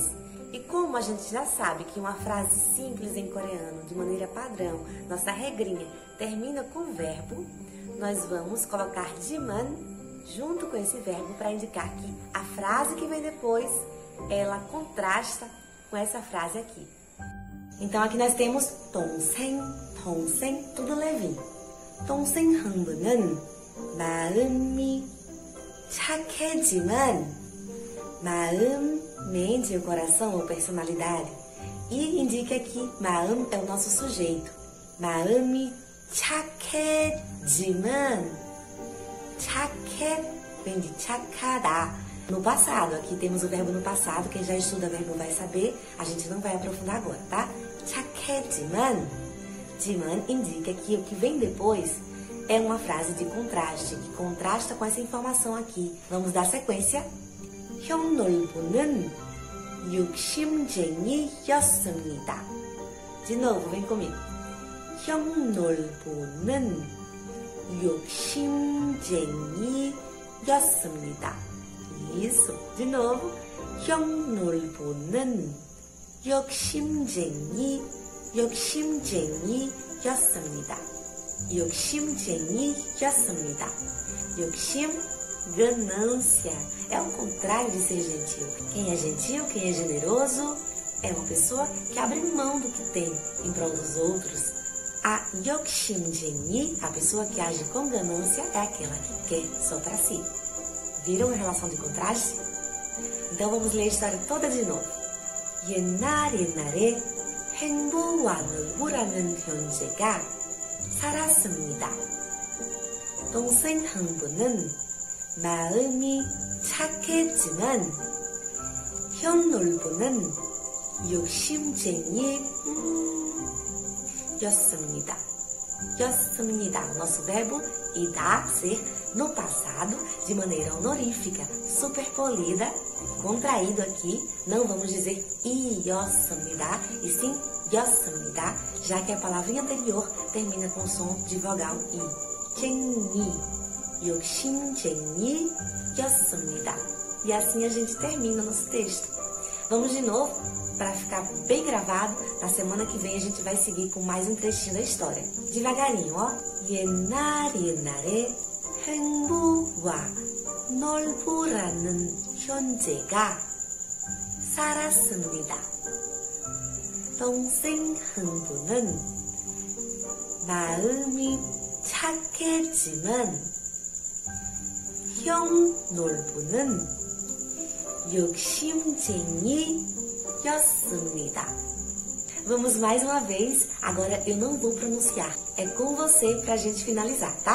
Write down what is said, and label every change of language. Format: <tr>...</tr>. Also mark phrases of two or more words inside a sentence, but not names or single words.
<pt>E como a gente já sabe que uma frase simples em coreano, de maneira padrão, nossa regrinha, termina com verbo, nós vamos colocar jiman junto com esse verbo para indicar que a frase que vem depois, ela contrasta com essa frase aqui. Então aqui nós temos</pt> <ko>동생, 동생,</ko> <pt>tudo levinho.</pt> <ko>동생 흥부는 마음이 착해지만</ko> <pt>maam, mente, o coração ou personalidade. E indica que maam é o nosso sujeito.</pt> <ko>마음이 착해지만, 착해</ko> <pt>vem de</pt> <ko>착하다.</ko> <pt>No passado, aqui temos o verbo no passado. Quem já estuda verbo vai saber. A gente não vai aprofundar agora, tá?</pt> <ko>착해지만, 지만</ko> <pt>indica que o que vem depois é uma frase de contraste, que contrasta com essa informação aqui. Vamos dar sequência.</pt> <ko>형 놀부는 욕심쟁이였습니다.</ko> <pt>De novo, vem comigo.</pt> <ko>형 놀부는 욕심쟁이였습니다.</ko> <pt>Isso. De novo.</pt> <ko>형 놀부는 욕심쟁이였습니다. 욕심쟁이였습니다. 욕심,</ko> <pt>ganância. É o contrário de ser gentil. Quem é gentil, quem é generoso, é uma pessoa que abre mão do que tem em prol dos outros. A 욕심쟁이, a pessoa que age com ganância, é aquela que quer só para si. Viram a relação de contraste? Então vamos ler a história toda de novo.</pt> <ko>옛날에 행부와 놀부라는 형제가 살았습니다. 동생 흥부는 마음이 착했지만 형 놀부는 욕심쟁이였습니다.</ko> <pt>O nosso verbo irá ser no passado, de maneira honorífica, super polida, contraído aqui. Não vamos dizer i었습니다, e sim 였습니다, já que a palavrinha anterior termina com o som de vogal i.</pt> <ko>쟁이, 욕심쟁이였습니다.</ko> <pt>E assim a gente termina nosso texto. Vamos de novo, para ficar bem gravado. Na semana que vem a gente vai seguir com mais um trechinho da história. Devagarinho, ó.</pt> <ko>옛날에 행부와 놀부라는 형제가 살았습니다. 동생 흥부는 마음이 착했지만 형 놀부는 욕심쟁이였습니다.</ko> <pt>Vamos mais uma vez. Agora eu não vou pronunciar. É com você pra gente finalizar, tá?</pt>